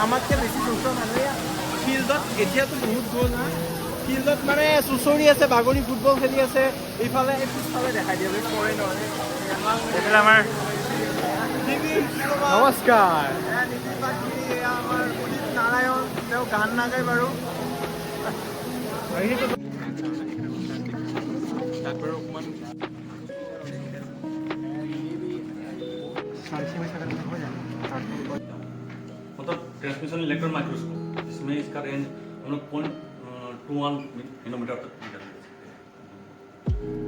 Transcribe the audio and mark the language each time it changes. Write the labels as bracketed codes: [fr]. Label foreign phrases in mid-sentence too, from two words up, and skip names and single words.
[as] আমাতকৈ বেছি জ'চৰ মানুহে ফিল্ডত, এতিয়াতো বহুত গ'ল না, ফিল্ডত মানে চুচৰি আছে, বাগৰি ফুটবল খেলি আছে। এইফালে পিছফালে দেখাই দিয়ে পৰে নহয়। এইফালে আমাৰ নমস্কাৰ, আমাৰ উদিত নাৰায়ণ, তেওঁ গান নাগায় বাৰু। [hi] मतलब [en] transmission electron microscope, [hi] इसमें इसका रेंज हम लोग 0.21 नैनोमीटर तक निकाल सकते हैं।